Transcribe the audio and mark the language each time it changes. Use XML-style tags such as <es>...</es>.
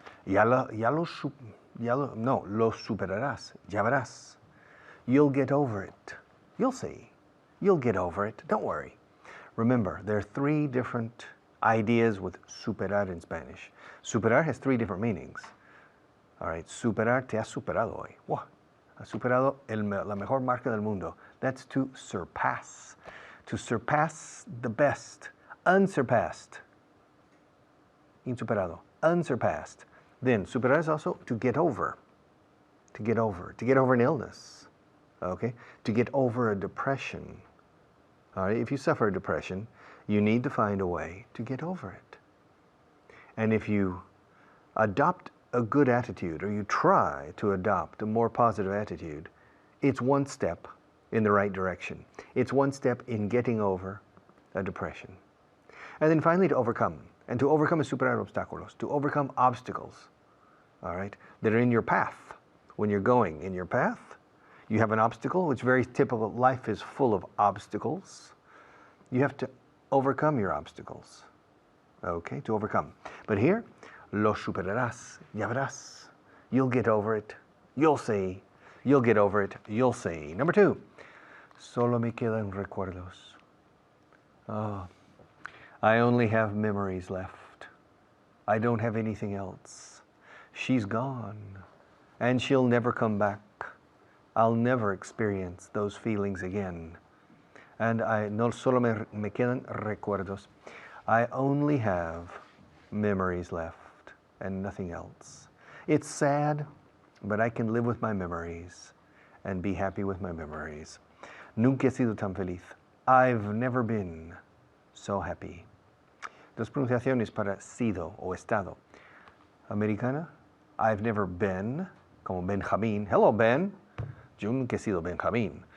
<es>Lo superarás, ya verás.</es> <en>You'll get over it. You'll see. You'll get over it. Don't worry. Remember, there are 3 different ideas with superar in Spanish. Superar has 3 different meanings. All right,</en> <es>superar, te has superado hoy. Wow. Has superado la mejor marca del mundo.</es> <en>That's to surpass. To surpass the best. Unsurpassed.</en> <es>Insuperado.</es> <en>Unsurpassed. Then, superar is also to get over. To get over. To get over an illness. Okay? To get over a depression. All right? If you suffer a depression, you need to find a way to get over it. And if you adopt a good attitude, or you try to adopt a more positive attitude, it's one step in the right direction. It's one step in getting over a depression. And then finally, to overcome. And to overcome is</en> <es>superar obstáculos,</es> <en>to overcome obstacles, all right, that are in your path. When you're going in your path, you have an obstacle, which is very typical. Life is full of obstacles. You have to overcome your obstacles, okay, to overcome. But here,</en> <es>lo superarás, ya verás.</es> <en>You'll get over it, you'll see. You'll get over it, you'll see. Number 2,</en> <es>solo me quedan recuerdos.</es> <en>Oh, I only have memories left. I don't have anything else. She's gone, and she'll never come back. I'll never experience those feelings again. And</en> <es>no solo me quedan recuerdos.</es> <en>I only have memories left and nothing else. It's sad, but I can live with my memories and be happy with my memories.</en> <es>Nunca he sido tan feliz.</es> <en>I've never been so happy.</en> <es>Dos pronunciaciones para sido o estado. Americana,</es> <en>I've never been,</en> <es>como Benjamín.</es> <en>Hello, Ben.</en> <es>Yo nunca he sido Benjamín.</es>